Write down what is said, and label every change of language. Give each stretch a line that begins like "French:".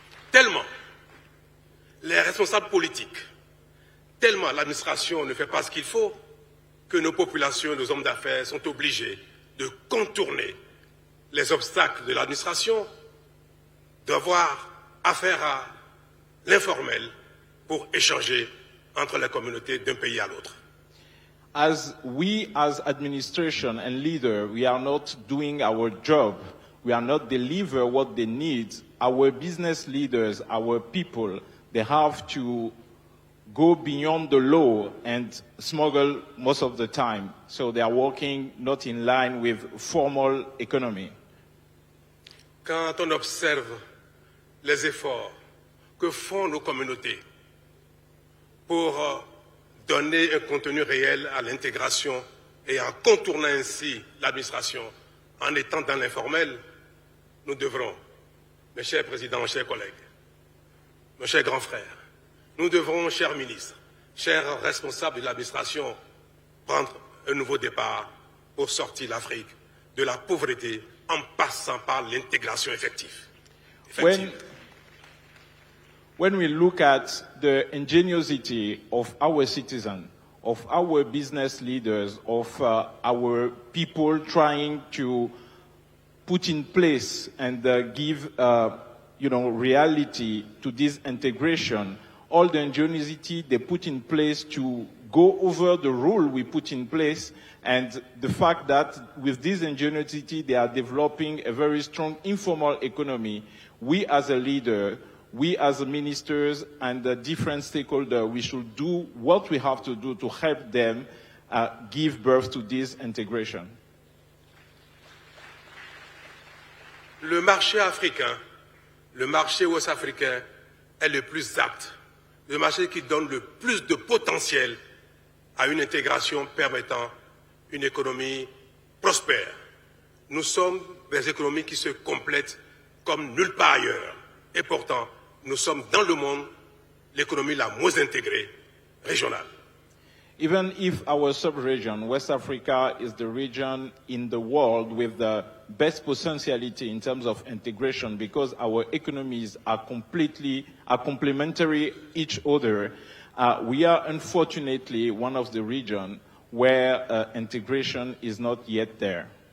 French: Tellement les responsables politiques, tellement l'administration ne fait pas ce qu'il faut, que nos populations, nos hommes d'affaires sont obligés de contourner les obstacles de l'administration, d'avoir affaire à l'informel pour échanger entre les communautés d'un pays à l'autre.
English: As we as administration and leader, we are not doing our job. We are not delivering what they need. Our business leaders, our people, they have to go beyond the law and smuggle most of the time. So they are working not in line with formal economy.
French: Quand on observe les efforts que font nos communautés pour donner un contenu réel à l'intégration et en contournant ainsi l'administration en étant dans l'informel, nous devrons, mes chers présidents, mes chers collègues, mes chers grands frères, nous devrons, chers ministres, chers responsables de l'administration, prendre un nouveau départ pour sortir l'Afrique de la pauvreté en passant par l'intégration effective.
English: When we look at the ingenuity of our citizens, of our business leaders, of our people trying to put in place and give reality to this integration, all the ingenuity they put in place to go over the rule we put in place, and the fact that with this ingenuity they are developing a very strong informal economy, we as a leader, we as ministers and the different stakeholders, we should do what we have to do to help them give birth to this integration.
French: Le marché africain, le marché ouest-africain est le plus apte, le marché qui donne le plus de potentiel à une intégration permettant une économie prospère. Nous sommes des économies qui se complètent comme nulle part ailleurs. Et pourtant, nous sommes dans le monde l'économie la moins intégrée régionale.
English: Even if our sub-region, West Africa, is the region in the world with the best potentiality in terms of integration because our economies are complementary each other, we are unfortunately one of the regions where integration is not yet there.